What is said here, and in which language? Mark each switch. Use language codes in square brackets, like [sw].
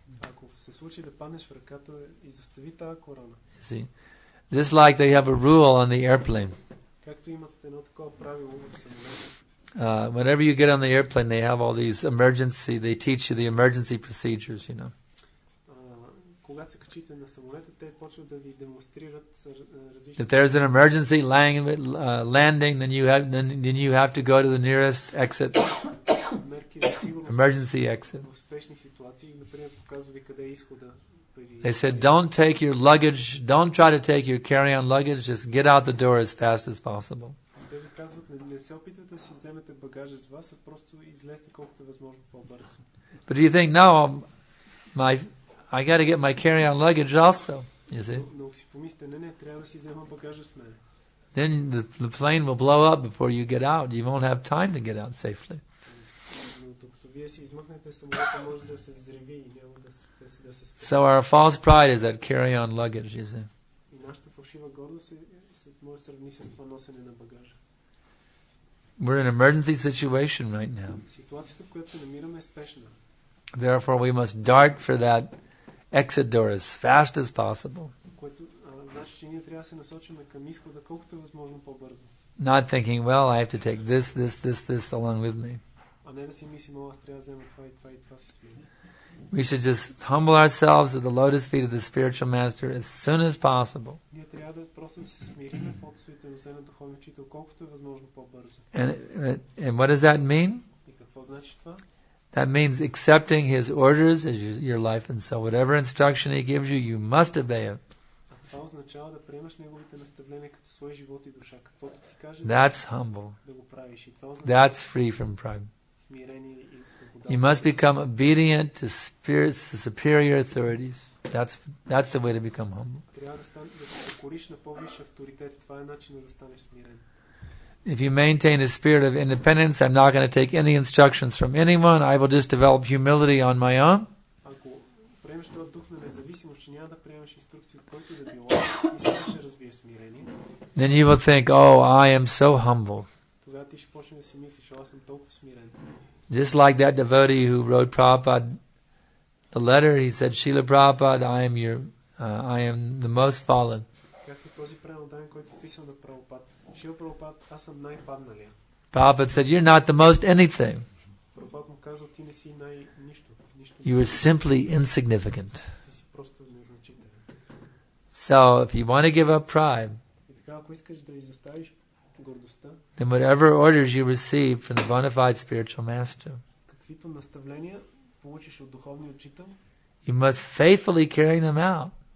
[bg] Ако се случи да паднеш в ръката, изостави тази корона. [en] See, just like they have a rule on the airplane. [bg] Както имат едно такова правило в самолета. [en] Whenever you get on the airplane, they have all these they teach you the emergency procedures, [bg] когато се качите на самолета, те почват да ви демонстрират различни... [en] If there's an emergency landing, then you have to go to the nearest exit. [bg] мерки за сигурност [en] Emergency exit. [bg] в спешни ситуации. Например, показва ви къде е изхода. [en] They said, don't take your luggage, don't try to take your carry-on luggage, just get out the door as fast as possible. [bg] Те ви казват, не се опитвате да си вземете багажа с вас, а просто излезте колкото е възможно по-бързо. [en] But do you think, no, I got to get my carry-on luggage also, you see? [bg] Но си помислите, не, трябва да си взема багажа с мен. [en] Then the plane will blow up before you get out. You won't have time to get out safely. [bg] Но докато вие си измъкнете самолета, може да се взриви и няма да се спре. [en] So our false pride is that carry-on luggage, you see. [bg] И нашата фалшива гордост може да сравни с това носене на багажа. [en] We're in an emergency situation right now. [bg] Ситуацията, в която се намираме, е спешна. [en] Therefore, we must dart for that exit door as fast as possible. [bg] Което значи, че ние трябва да се насочим към изхода колкото е възможно по-бързо. [en] Not thinking, well, I have to take this along with me. [bg] А не да си мислим, аз трябва да взема това си с мен. [en] We should just humble ourselves at the lotus feet of the spiritual master as soon as possible. [bg] Ние трябва да просто да се смирим в отстоите на духовния учител колкото е възможно по-бързо. [en] And what does that mean? [bg] И какво значи това? [en] That means accepting his orders as your life, and so whatever instruction he gives you, you must obey it. [bg] Това означава да приемаш неговите наставления като свой живот и душа. Каквото ти каже, [en] That's humble. [bg] да го правиш. И това означава [en] That's free from pride. [bg] смирение и свобода. [en] You must become obedient to superior authorities. That's the way to become humble. [bg] Трябва да се покориш на по-висш авторитет. Това е начинът да станеш смирен. [en] If you maintain a spirit of independence, I'm not going to take any instructions from anyone. I will just develop humility on my own. [bg] Ако приемеш този дух на независимост, че няма да приемаш инструкции от който да било и сам ще развиеш смирение, [en] Then you will think, oh, I am so humble. [bg] тогава ти ще почнеш да си мислиш, аз съм толкова смирен. [en] Just like that devotee who wrote Prabhupada the letter, he said, Srila Prabhupada, I am the most fallen. [bg] Както този преданен, който писал на Прабхупад. Шрила Прабхупад, аз съм най-падналия. [en] Prabhupada said, you're not the most anything. [bg] Прабхупад му казал, ти не си нищо. [en] You are simply insignificant. [bg] Ти си просто незначителен. [en] So, if you want to give up pride, [bg] И така, ако искаш да изоставиш гордостта, [en] then whatever orders you receive from the bona fide spiritual master, [bg] каквито наставления получиш от духовния учител, [en] you must faithfully carry them out.